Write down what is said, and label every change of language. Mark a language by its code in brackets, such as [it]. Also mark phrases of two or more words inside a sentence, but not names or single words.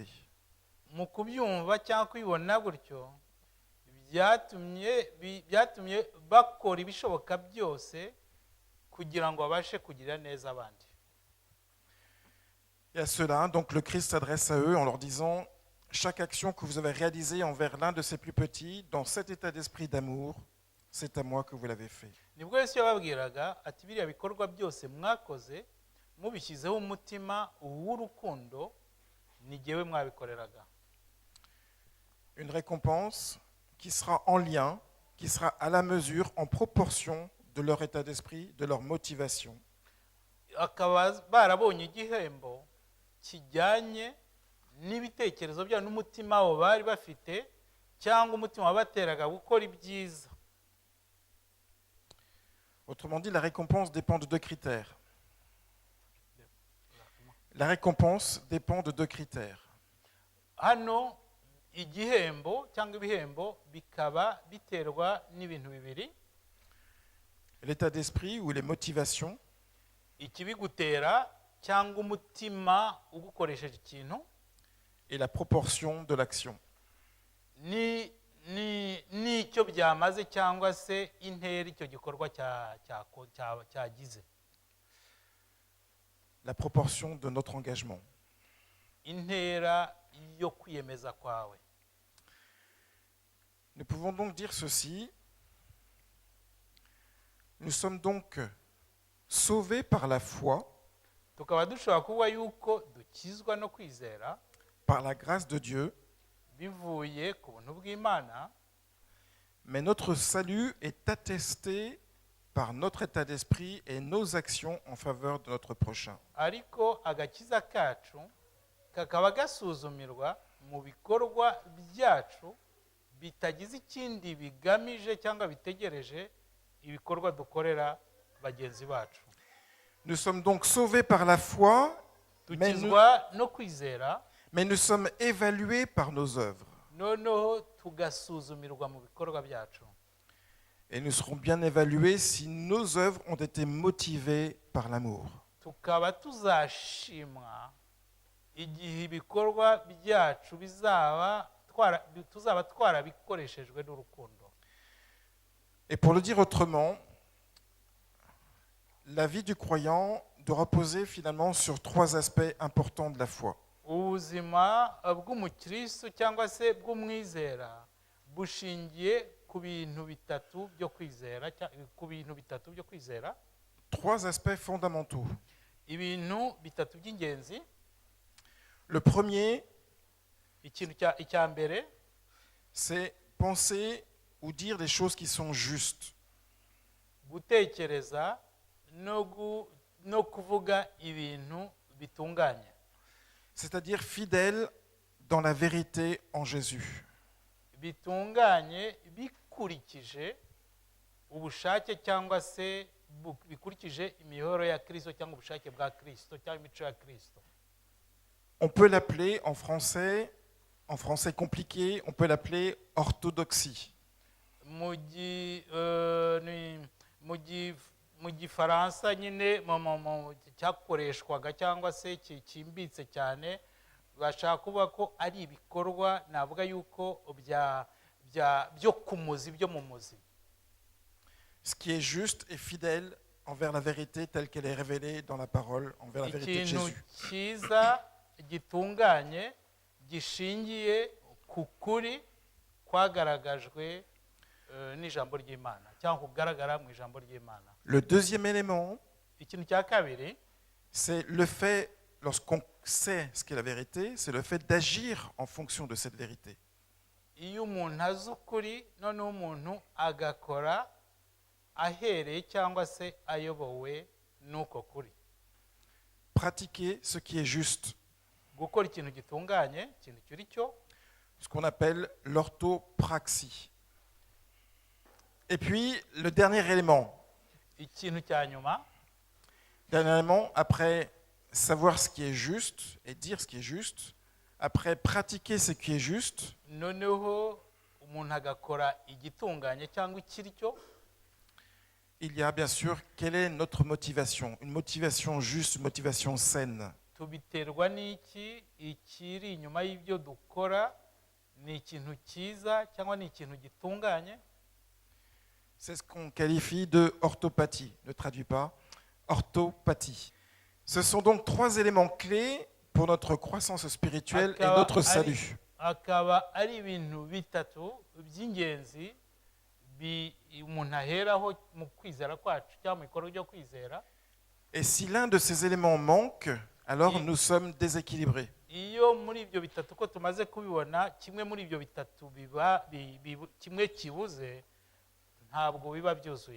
[rw] Mu kubyumva cyangwa kwibona gutyo byatumye bakora ibishoboka byose kugira ngo babashe kugira neza abandi. [fr] Et à cela, donc le Christ s'adresse à eux en leur disant « Chaque action que vous avez réalisée envers l'un de ces plus petits, dans cet état d'esprit d'amour, c'est à moi que vous l'avez fait. » [rw] Nibwo Yesu yababwiraga ati biriya bikorwa byose mwakoze mubishyizeho umutima w'urukundo ni jyewe mwabikoreraga. [fr] Une récompense qui sera en lien, qui sera à la mesure, en proportion de leur état d'esprit, de leur motivation. [rw] Akaba barabonye igihembo kijyanye n'ibitekerezo byabo n'umutima wabo bari bafite cyangwa umutima wabateraga gukora ibyiza. [fr] Autrement dit, la récompense dépend de deux critères. La récompense dépend de deux critères. [rw] Hano igihembo cyangwa ibihembo bikaba biterwa n'ibintu bibiri. [fr] L'état d'esprit ou les motivations [rw] Ikibigutera cyangwa umutima ugukoresheje ikintu [fr] et la proportion de l'action. [rw] n'icyo byamaze cyangwa se intera icyo gikorwa cyagize. [fr] La proportion de notre engagement. [rw] Intera yo kwiyemeza kwawe. [fr] Nous pouvons donc dire ceci. Nous sommes donc sauvés par la foi, [rw] Tukaba dushobora kuvuga yuko dukizwa no kwizera [fr] par la grâce de Dieu, [rw] bivuye ku buntu bw'Imana, [fr] mais notre salut est attesté par notre état d'esprit et nos actions en faveur de notre prochain. [rw] ariko agakiza kacu kakaba gasuzumirwa mu bikorwa byacu bitagize ikindi bigamije cyangwa bitegereje ibikorwa dukorera bagenzi bacu. [fr] Nous sommes donc sauvés par la foi, [rw] Dukizwa no kwizera, [fr] mais nous sommes évalués par nos œuvres. [rw] noneho tugasuzumirwa mu bikorwa byacu. [fr] Et nous serons bien évalués si nos œuvres ont été motivées par l'amour. [rw] Tukaba tuzashimwa igihe ibikorwa byacu tuzaba twarabikoreshejwe n'urukundo. [fr] Et pour le dire autrement, la vie du croyant doit reposer finalement sur trois aspects importants de la foi. [rw] Ubuzima bw'umukristo cyangwa se bw'umwizera bushingiye ku bintu bitatu byo kwizera. [fr] Trois aspects fondamentaux. [rw] Ibintu bitatu by'ingenzi. [fr] Le premier, [rw] icya mbere, [fr] c'est penser ou dire des choses qui sont justes. [rw] gutekereza no kuvuga ibintu bitunganye. [fr] C'est-à-dire fidèle dans la vérité en Jésus. [rw] Bitunganye bikurikije ubushake cyangwa se bikurikije imihoro ya Kristo cyangwa ubushake bwa Kristo cyangwa imico ya Kristo. [fr] On peut l'appeler en français compliqué, on peut l'appeler orthodoxie. [rw] Mu gifaransa nyine cyakoreshwaga cyangwa se kimbitse cyane bashaka kuvuga ko ari ibikorwa navuga yuko byo kumuzi byo mu muzi. [fr] Ce qui est juste et fidèle envers la vérité telle qu'elle est révélée dans la parole, envers la vérité de [rw] Ikintu [fr] Jésus. [rw] cyiza gitunganye gishingiye ku kuri kwagaragajwe n'ijambo ry'Imana cyangwa kugaragara mu ijambo ry'Imana. [fr] Le deuxième élément, [rw] Ikintu cya kabiri, [fr] c'est le fait, lorsqu'on sait ce qu'est la vérité, c'est le fait d'agir en fonction de cette vérité. [rw] iyo umuntu azi ukuri noneho umuntu agakora ahereye cyangwa se ayobowe n'uko kuri. [fr] Pratiquer ce qui est juste, [rw] Gukora ikintu gitunganye, ikintu kiri cyo, [fr] ce qu'on appelle l'orthopraxie. Et puis, le dernier élément, [rw] ikintu cya nyuma, [fr] dernièrement, après savoir ce qui est juste et dire ce qui est juste, après pratiquer ce qui est juste, [rw] noneho umuntu agakora igitunganye cyangwa ikiri cyo, [fr] il y a bien sûr quelle est notre motivation, une motivation juste, une motivation saine. [rw] tubiterwa n'iki, ikiri inyuma y'ibyo dukora ni ikintu cyiza cyangwa ni ikintu gitunganye. [fr] C'est ce qu'on qualifie de orthopathie, ne traduit pas, orthopathie. Ce sont donc trois éléments clés pour notre croissance spirituelle et notre salut. [rw] akaba ari ibintu bitatu by'ingenzi umuntu aheraho mu kwizera kwacu cyangwa mu bikorwa byo kwizera. [fr] Et si l'un de ces éléments manque, alors nous sommes déséquilibrés. [rw] Iyo muri ibyo bitatu ko tumaze kubibona kimwe muri ibyo bitatu kimwe kibuze, ntabwo biba byuzuye.